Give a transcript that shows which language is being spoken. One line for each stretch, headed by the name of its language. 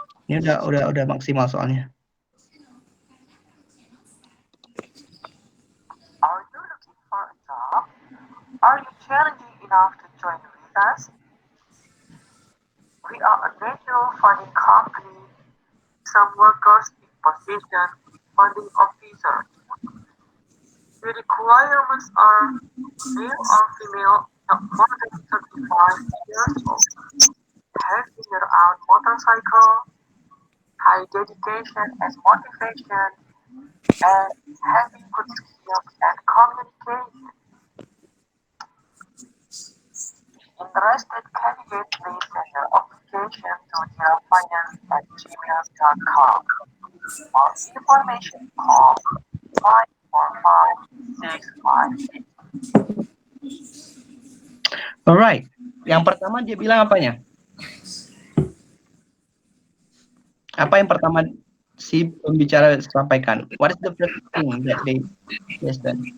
Indonesian: Ini udah maksimal soalnya.
English: Are you looking for a job? Are you challenging enough to join with us? We are a natural funding company. Some workers in position funding officer. The requirements are male or female, not more than 35 years old, having your own motorcycle, high dedication and motivation, and having good skills and communication. Interested candidates may send their application to jirafinance@gmail.com. For information, call 545-658.
Indonesian: Alright, yang pertama dia bilang apanya? Apa yang pertama si pembicara sampaikan?
English: What is the first thing that they said?